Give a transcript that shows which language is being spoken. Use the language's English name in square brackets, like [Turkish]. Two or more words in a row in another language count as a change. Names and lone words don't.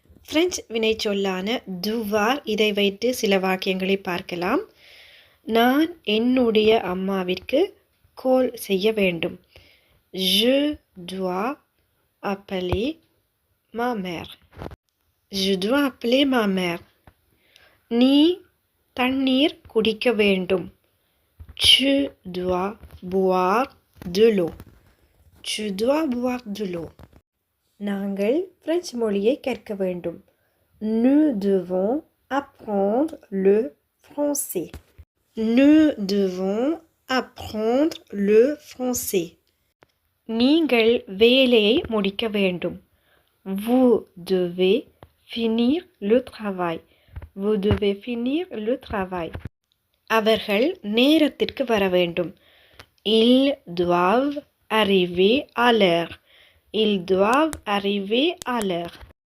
[Tamil] பிரெஞ்சு வினைச்சொல்லான devoir இதை வைத்து சில வாக்கியங்களை பார்க்கலாம். நான் என்னுடைய அம்மாவிற்கு கோல் செய்ய வேண்டும். [French] Je dois appeler ma mère. Je dois appeler ma mère. [Tamil] நீ தண்ணீர் குடிக்க வேண்டும். [French] Tu dois boire de l'eau. Tu dois boire de l'eau. [Tamil] நாங்கள் பிரெஞ்சு மொழியை கற்க வேண்டும். [French] Nous devons apprendre le français. Nous devons apprendre le français. [Tamil] நீங்கள் வேலையை முடிக்க வேண்டும். [French] Vous devez finir le travail. Vous devez finir le travail. [Tamil] அவர்கள் நேரத்திற்கு வர வேண்டும். [French] Ils doivent arriver à l'heure. Ils doivent arriver à l'heure.